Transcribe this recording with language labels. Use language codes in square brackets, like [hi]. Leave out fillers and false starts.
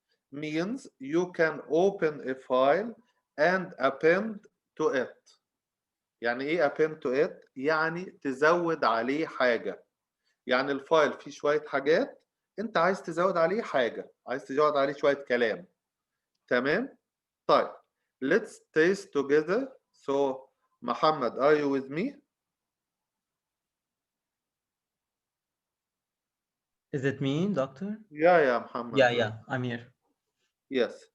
[en] Means you can open a file and append to it. [ar] يعني ايه [en] append to it؟ [ar] يعني تزود عليه حاجة. يعني الفايل فيه شوية حاجات، انت عايز تزود عليه حاجة، عايز تزود عليه شوية كلام. تمام؟ طيب [en] let's taste together. So Muhammad, are you with me? Is it me, Doctor? Yeah, Muhammad. Yeah, I'm here. Yes.